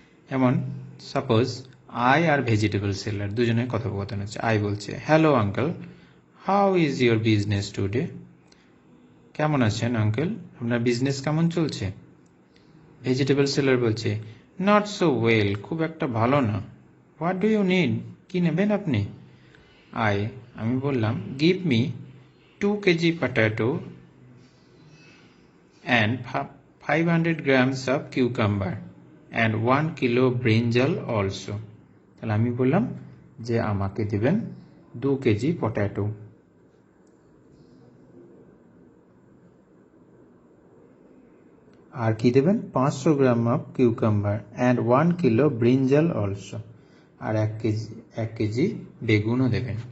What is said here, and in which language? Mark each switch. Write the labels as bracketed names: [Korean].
[Bangla] এমন suppose I আর vegetable seller দুজনের কথোপকথন হচ্ছে। আই বলছে, hello uncle, [English] How is your business today? [Bangla] কেমন আছেন আঙ্কেল, আপনার বিজনেস কেমন চলছে? ভেজিটেবল সেলার বলছে, [English] not so well, [Bangla] খুব একটা ভালো না। [English] What do you need? [Bangla] কি নেবেন আপনি? আমি বললাম, [English] Give me 2 kg potato and 500 grams of cucumber and 1 kilo brinjal also. [Bangla] তাহলে আমি বললাম যে আমাকে দিবেন [English] 2 KG potato আর কি দেবেন 500 gram of cucumber and 1 kilo brinjal also, [Bangla] আর 1 KG বেগুনও দেবেন।